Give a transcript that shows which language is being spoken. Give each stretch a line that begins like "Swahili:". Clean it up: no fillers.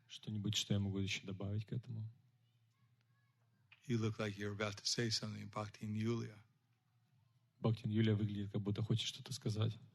Russian: Что-нибудь, что я могу еще добавить к этому?
English: You look like you're about to say something, Bhakti and Yulia.
Russian: Бхакти Юлия выглядит, как будто хочет что-то сказать.